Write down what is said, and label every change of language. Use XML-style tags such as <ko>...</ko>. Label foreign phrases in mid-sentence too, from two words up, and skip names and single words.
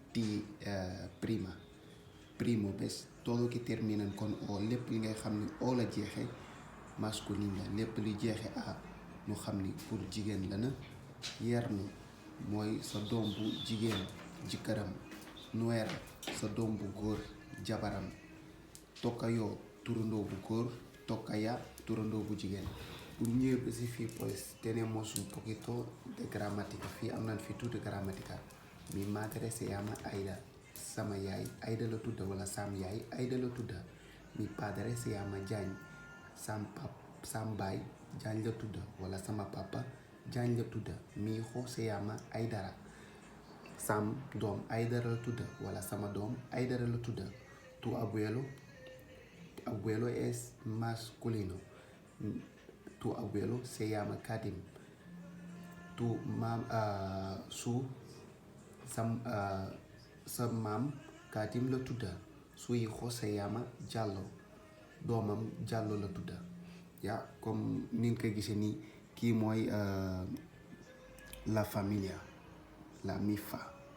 <wo>primo bés</wo> <es>todo que terminan con o</es> <wo>lépp li ngay xam ni o la jeexe masculin la, lépp li jeexe a ñu xam ni pour jigéen la na, yerno mooy sa doom bu jigéen jëkkëram, nuera sa doom bu góor jabaram, tokayo turandoo bu góor, tokaya turandoo bu jigéen. Bu ñëwee ba si fii</wo> <es>pues tenemos un poquito de gramática,</es> <wo>fii am nañ fi tuuti gramática.</wo> <es>Mi madre se llama</es> <wo>Aida, sama yaay Aida la tudda wala sam yaay Aida la tudda.</wo> <es>Mi padre se llama</es> <wo>Diagne, sam baay Diagne la tudda wala sama papa Diagne la tudda.</wo> <es>Mi hijo se llama</es> <wo>Aidara, sam doom Aidara la tudda wala sama doom Aidara la tudda.</wo> <es>Tu abuelo es masculino, tu abuelo se llama Kadim, tu</es> <wo>sa maam Kadim la tudda,</wo> <es>su hijo se llama Diallo,</es> <wo>doomam Diallo la tudda. yaa comme ni nga ko gisee nii kii mooy</wo> <es>la familia,</es> <wo>la mi fa</wo>